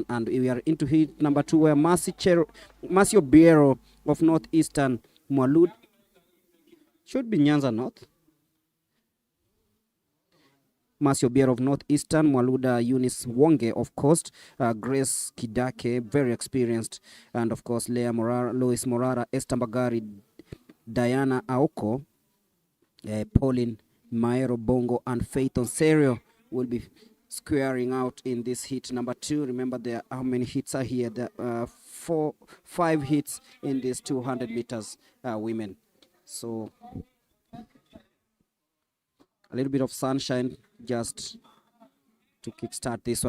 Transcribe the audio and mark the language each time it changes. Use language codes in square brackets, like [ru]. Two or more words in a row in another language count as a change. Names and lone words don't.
[en] And we are into heat number 2, where Masio Biero of Northeastern Mwalud, should be Nyanza North. Masio Biero of Northeastern, Mwaluda Eunice Wonge of Coast, Grace Kidake, very experienced, and of course Leah Morara, Lois Morara, Esther Mbagari, Diana Aoko, Pauline Maero Bongo, and Faith Onserio will be squaring out in this heat number 2. Remember, there how many hits are here? There are 5 hits in this 200 meters women. So a little bit of sunshine just to kickstart this one.